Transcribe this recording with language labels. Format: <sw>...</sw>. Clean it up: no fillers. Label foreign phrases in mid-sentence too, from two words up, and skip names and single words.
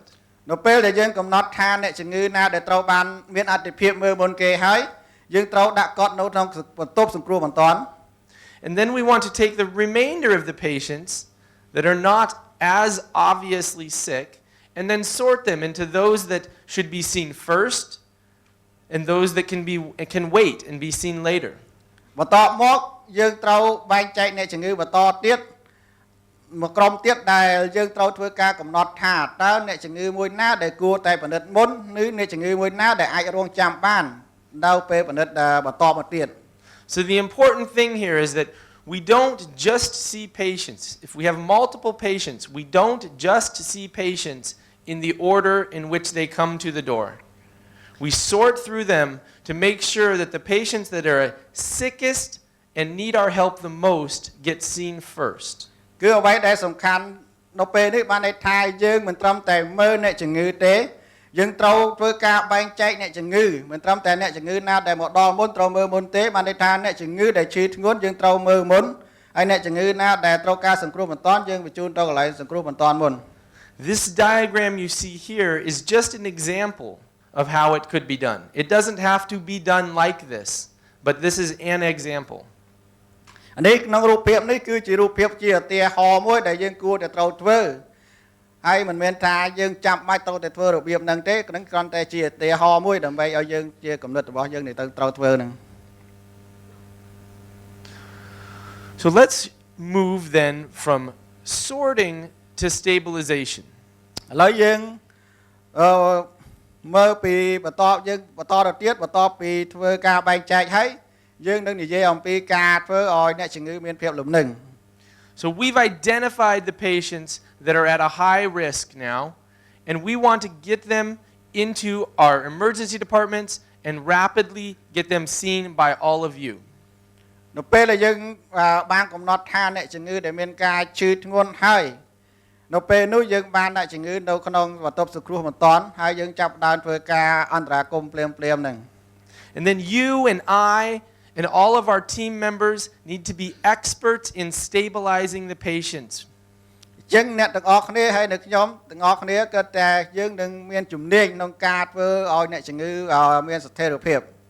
<km>នៅពេលដែលយើងកំណត់ថាអ្នកជំងឺណាដែលត្រូវបានមានអតិភិបមើលមុនគេហើយយើងត្រូវដាក់គាត់នៅក្នុងបន្ទប់សង្គ្រោះបន្ទាន់</km> <en>And then we want to take the remainder of the patients that are not as obviously sick and then sort them into those that should be seen first and those that can wait and be seen later.</en> <km>បន្ទាប់មកយើងត្រូវបែងចែកអ្នកជំងឺបន្តទៀតមួយក្រុមទៀតដែលយើងត្រូវធ្វើការកំណត់ថាតើអ្នកជំងឺមួយណាដែលគួរតែពិនិត្យមុនឬអ្នកជំងឺមួយណាដែលអាចរងចាំបាននៅពេលពិនិត្យបន្តមកទៀត</km> <en>So the important thing here is that we don't just see patients. If we have multiple patients, we don't just see patients in the order in which they come to the door. We sort through them to make sure that the patients that are sickest and need our help the most get seen first.</en> <km>គឺអ្វីដែលសំខាន់នៅពេលនេះបានន័យថាយើងមិនត្រឹមតែមើលអ្នកជំងឺទេយើងត្រូវធ្វើការបែងចែកអ្នកជំងឺមិនត្រឹមតែអ្នកជំងឺណាដែលមកដល់មុនត្រូវមើលមុនទេបានន័យថាអ្នកជំងឺដែលឈឺធ្ងន់យើងត្រូវមើលមុនហើយអ្នកជំងឺណាដែលត្រូវការសង្គ្រោះបន្ទាន់យើងបញ្ជូនទៅកន្លែងសង្គ្រោះបន្ទាន់មុន</km> <en>This diagram you see here is just an example of how it could be done. It doesn't have to be done like this, but this is an example.</en> <km>នេះក្នុងរូបភាពនេះគឺជារូបភាពជាឧទាហរណ៍មួយដែលយើងគួរតែត្រូវធ្វើហើយមិនមែនថាយើងចាំបាច់ត្រូវតែធ្វើរបៀបហ្នឹងទេគ្រាន់តែជាឧទាហរណ៍មួយដើម្បីឲ្យយើងជាគំនិតរបស់យើងទៅត្រូវធ្វើហ្នឹង</km> <en>So let's move then from sorting to stabilization.</en> <km>ឥឡូវយើងមើលពីបន្តយើងបន្តទៅទៀតបន្ទាប់ពីធ្វើការបែងចែកហើយយើងនឹងនិយាយអំពីការធ្វើឲ្យអ្នកជំងឺមានភាពលំនឹង</km> <en>So we've identified the patients that are at a high risk now, and we want to get them into our emergency departments and rapidly get them seen by all of you.</en> <km>នៅពេលដែលយើងបានកំណត់ថាអ្នកជំងឺដែលមានការឈឺធ្ងន់ហើយនៅពេលនោះយើងបានដាក់ជំងឺនៅក្នុងបន្ទប់សង្គ្រោះបន្ទាន់ហើយយើងចាប់ផ្ដើមធ្វើការអន្តរាគមន៍ភ្លាមៗហ្នឹង</km> <en>And then you and I and all of our team members need to be experts in stabilizing the patients.</en> <km>ចឹងអ្នកទាំងអស់គ្នាហើយនៅខ្ញុំទាំងអស់គ្នាគឺតែយើងនឹងមានជំនាញក្នុងការធ្វើឲ្យអ្នកជំងឺមានស្ថិរភាព</km>